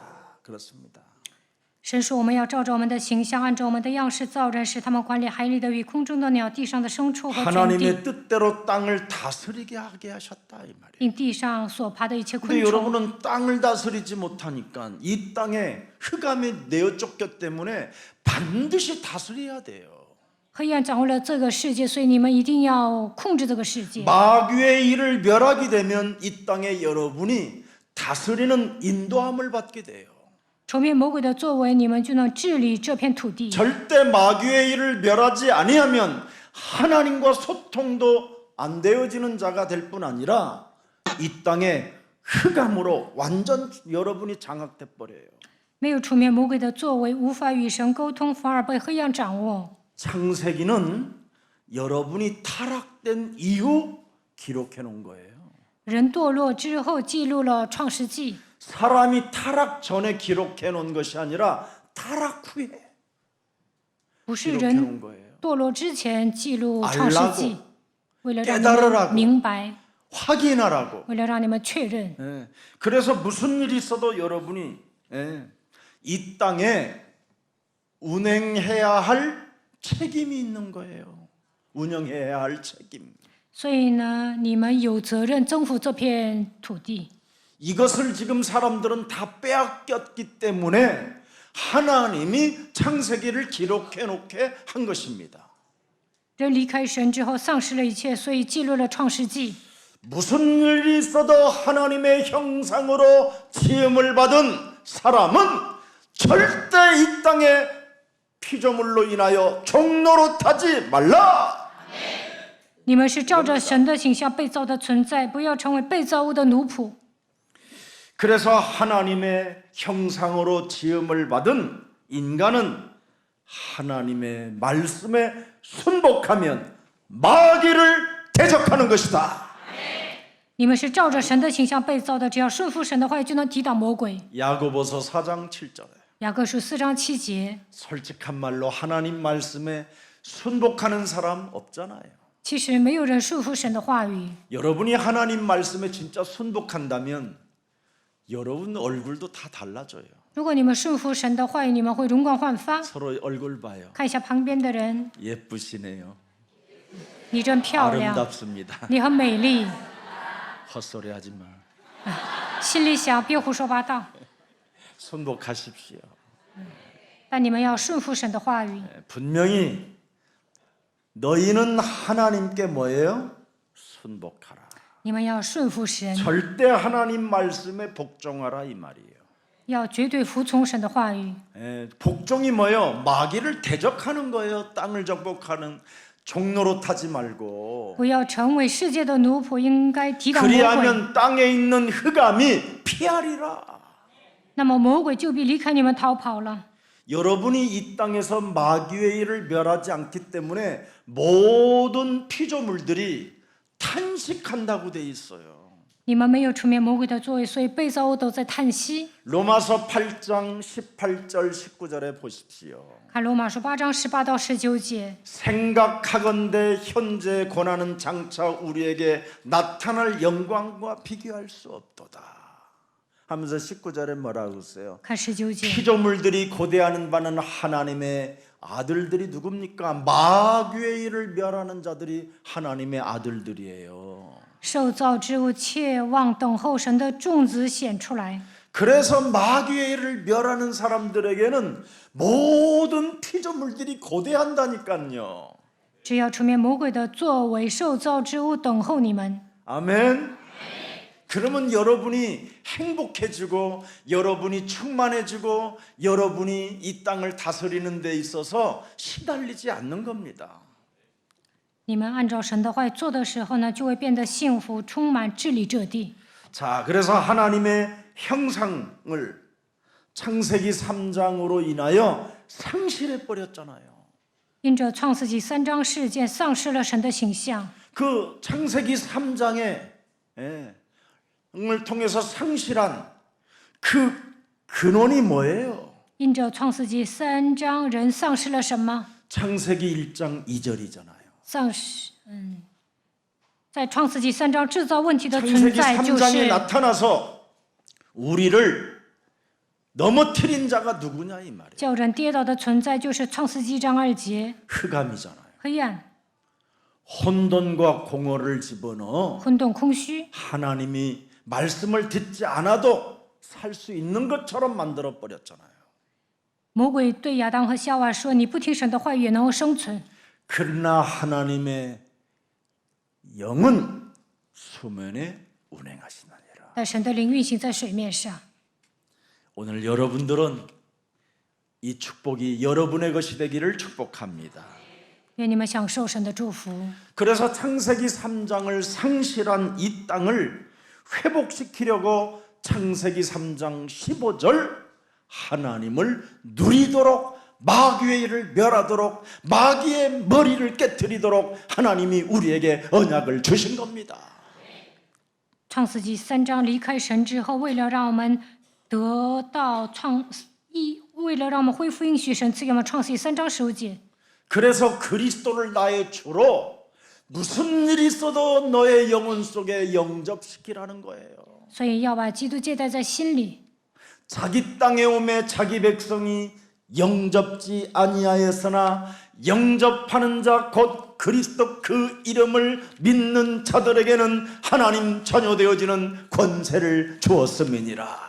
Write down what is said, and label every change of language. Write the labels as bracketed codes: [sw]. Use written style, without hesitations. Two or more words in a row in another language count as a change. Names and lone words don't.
[ko] 그렇습니다. [zh] 神说：“我们要照着我们的形象，按照我们的样式造人，使他们管理海里的鱼、空中的鸟、地上的牲畜和全地， [ko] 하나님의 뜻대로 땅을 다스리게 하게 하셨다 이 말이에요. [zh] 并地上所爬的一切 [ko] 근데 [zh] 昆虫。 [ko] 여러분은 땅을 다스리지 못하니까 이 땅에 흑암이 내어 쫓겼기 때문에 반드시 다스려야 돼요. [zh] 黑暗掌握了这个世界，所以你们一定要控制这个世界。 [ko] 마귀의 일을 멸하게 되면 이 땅에 여러분이 다스리는 인도함을 받게 돼요. [zh] 除灭魔鬼的作为，你们就能治理这片土地。 [ko] 절대 마귀의 일을 멸하지 아니하면 하나님과 소통도 안 되어지는 자가 될 뿐 아니라 이 땅에 흑암으로 완전 여러분이 장악돼 버려요. [zh] 没有除灭魔鬼的作为，无法与神沟通，反而被黑暗掌握。 [ko] 창세기는 여러분이 타락된 이후 기록해 놓은 거예요. [zh] 人堕落之后记录了创世纪， [ko] 사람이 타락 전에 기록해 놓은 것이 아니라 타락 후에 [zh] 不是 [ko] 기록해 [zh] 人 [ko] 놓은 거예요. [zh] 堕落之前记录创世纪， [ko] 알라고 [zh] 为了让你 [ko] 깨달으라고 [zh] 们明白， [ko] 확인하라고. [zh] 为了让你们确认。 [ko] 예. 그래서 무슨 일이 있어도 여러분이 이 땅에 운행해야 할 책임이 있는 거예요. 운영해야 할 책임. [zh] 所以呢，你们有责任征服这片土地。 [ko] 이것을 지금 사람들은 다 빼앗겼기 때문에 하나님이 창세기를 기록해 놓게 한 것입니다. [zh] 人离开神之后丧失了一切，所以记录了创世纪。 [ko] 무슨 일이 있어도 하나님의 형상으로 지음을 받은 사람은 절대 이 땅에 피조물로 인하여 종로로 타지 말라. [zh] 你们是照着神的形象被造的存在，不要成为被造物的奴仆。 [ko] 그래서 하나님의 형상으로 지음을 받은 인간은 하나님의 말씀에 순복하면 마귀를 대적하는 것이다. [zh] 你们是照着神的形象被造的，只要顺服神的话语，就能抵挡魔鬼。 [ko] 야고보서 4장 7절에 [zh] 雅各书4章7节。 [ko] 솔직한 말로 하나님 말씀에 순복하는 사람 없잖아요. [zh] 其实没有人顺服神的话语。 [ko] 여러분이 하나님 말씀에 진짜 순복한다면 여러분 얼굴도 다 달라져요. [zh] 如果你们顺服神的话语，你们会容光焕发。 [ko] 서로 얼굴 봐요. [zh] 看一下旁边的人， [ko] 예쁘시네요. [zh] 你真漂亮， [ko] 아름답습니다. [zh] 你很美丽。 [ko] 헛소리하지 마. [zh] 心里想，别胡说八道。 [ko] 순복하십시오. [zh] 但你们要顺服神的话语。 [ko] 분명히 너희는 하나님께 뭐예요? 순복하라. [zh] 你们要顺服神， [ko] 절대 하나님 말씀에 복종하라 이 말이에요. [zh] 要绝对服从神的话语。 [ko] 복종이 뭐예요? 마귀를 대적하는 거예요. 땅을 정복하는 종로로 타지 말고. [zh] 不要成为世界的奴仆，应该抵挡魔鬼。 [ko] 그리하면 땅에 있는 흑암이 피하리라. [zh] 那么魔鬼就必离开你们逃跑了。 [ko] 여러분이 이 땅에서 마귀의 일을 멸하지 않기 때문에 모든 피조물들이 탄식한다고 돼 있어요. [zh] 你们没有出灭魔鬼的作为，所以被造物都在叹息。 [ko] 로마서 8장 18절 19절에 보십시오. [zh] 看罗马书8章18到19节。 [ko] 생각하건대 현재 고난은 장차 우리에게 나타날 영광과 비교할 수 없도다 하면서 19절에 뭐라고 했어요? [zh] 看19节。 [ko] 피조물들이 고대하는 바는 하나님의 아들들이 누굽니까? 마귀의 일을 멸하는 자들이 하나님의 아들들이에요. [zh] 受造之物切望等候神的种子显出来。 [ko] 그래서 마귀의 일을 멸하는 사람들에게는 모든 피조물들이 고대한다니까요. [zh] 只要出灭魔鬼的作为，受造之物等候你们。 [ko] 아멘. 그러면 여러분이 행복해지고 여러분이 충만해지고 여러분이 이 땅을 다스리는 데 있어서 시달리지 않는 겁니다. [zh] 你们按照神的话语做的时候呢，就会变得幸福、充满治理这地。 [ko] 자, 그래서 하나님의 형상을 창세기 3장으로 인하여 상실해 버렸잖아요. [zh] 因着创世纪3章事件，丧失了神的形象。 [ko] 그 창세기 3장에 을 통해서 상실한 그 근원이 뭐예요? [zh] 因着创世纪3章，人丧失了什么？ [ko] 창세기 1장 2절이잖아요. [zh] 丧失，在创世纪3章制造问题的存 [ko] 창세기 [zh] 在，就 [ko] 3장에 [zh] 是 [ko] 나타나서 우리를 넘어뜨린 자가 누구냐 이 말이에요. [zh] 叫人跌倒的存在，就是创世纪1章2节， [ko] 흑암이잖아요. [zh] 黑暗、 [ko] 혼돈과 공허를 집어넣어 [zh] 混沌、空虚。 [ko] 하나님이 말씀을 듣지 않아도 살 수 있는 것처럼 만들어 버렸잖아요. [zh] 魔鬼对亚当和夏娃说：“你不听神的话语也能够生存。 [ko] 그러나 하나님의 영은 수면에 운행하시느니라. [zh] 但神的灵运行在水面上。 [ko] 오늘 여러분들은 이 축복이 여러분의 것이 되기를 축복합니다. [zh] 愿你们享受神的祝福。 [ko] 그래서 창세기 3장을 상실한 이 땅을 회복시키려고 창세기 3장 15절 하나님을 누리도록 마귀의 일을 멸하도록 마귀의 머리를 깨트리도록 하나님이 우리에게 언약을 주신 겁니다. [zh] 创世纪3章离开神之后，为了让我们恢复应许神赐给我们创世纪3章15节。 [ko] 그래서 그리스도를 나의 주로 무슨 일이 있어도 너의 영혼 속에 영접시키라는 거예요. [zh] 所以要把基督接待在心里。 [ko] 자기 땅에 오매 자기 백성이 영접지 아니하였으나 영접하는 자 곧 그리스도 그 이름을 믿는 자들에게는 하나님 자녀 되어지는 권세를 주었음이니라.